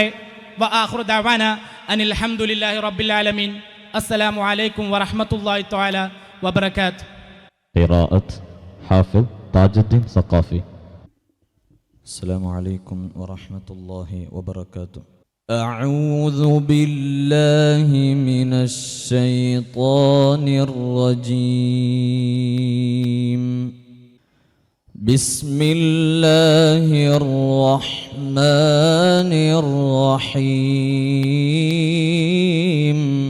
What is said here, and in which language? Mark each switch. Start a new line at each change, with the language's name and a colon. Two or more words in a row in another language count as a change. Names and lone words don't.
Arabic: وآخر دعوانا أن الحمد لله رب العالمين. السلام عليكم ورحمة الله تعالى وبركاته. قراءة حافظ تاج الدين سقافي. السلام عليكم ورحمة الله وبركاته. أعوذ بالله من الشيطان الرجيم. بسم الله الرحمن الرحيم.